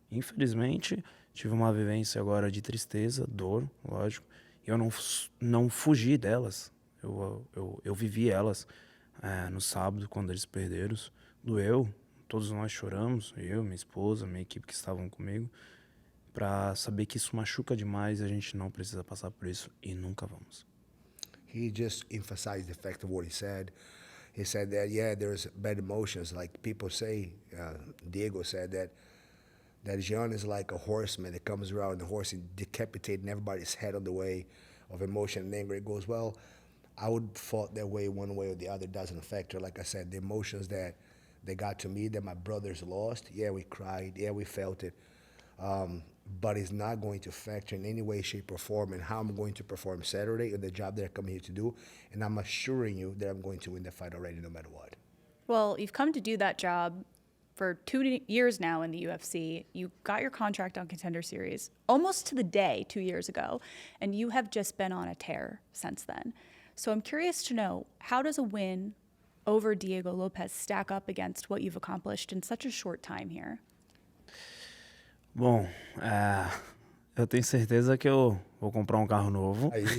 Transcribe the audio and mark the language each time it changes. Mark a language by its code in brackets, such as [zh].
[pt] Infelizmente, tive uma vivência agora de tristeza, dor, lógico, e eu não fugi delas. Eu vivi elas no sábado, quando eles perderam. Doeu, todos nós choramos, eu, minha esposa, minha equipe que estavam comigo, para saber que isso machuca demais, a gente não precisa passar por isso e nunca vamos. [en] He just emphasized the fact of what he said. He said that, yeah, there's bad emotions. Like people say, Diego said that John is like a horseman that comes around the horse and decapitating everybody's head on the way of emotion and anger. It goes, well, I would fought that way one way or the other. Doesn't affect her. Like I said, the emotions that they got to me, that my brothers lost, yeah, we cried, yeah, we felt it. But it's not going to factor in any way, shape, or form in how I'm going to perform Saturday and the job that I come here to do. And I'm assuring you that I'm going to win the fight already, no matter what. well, you've come to do that job for 2 years now in the UFC. You got your contract on Contender Series almost to the day 2 years ago, and you have just been on a tear since then. So I'm curious to know, how does a win over Diego Lopes stack up against what you've accomplished in such a short time here? [pt] Bom, eu tenho certeza que eu vou comprar um carro novo.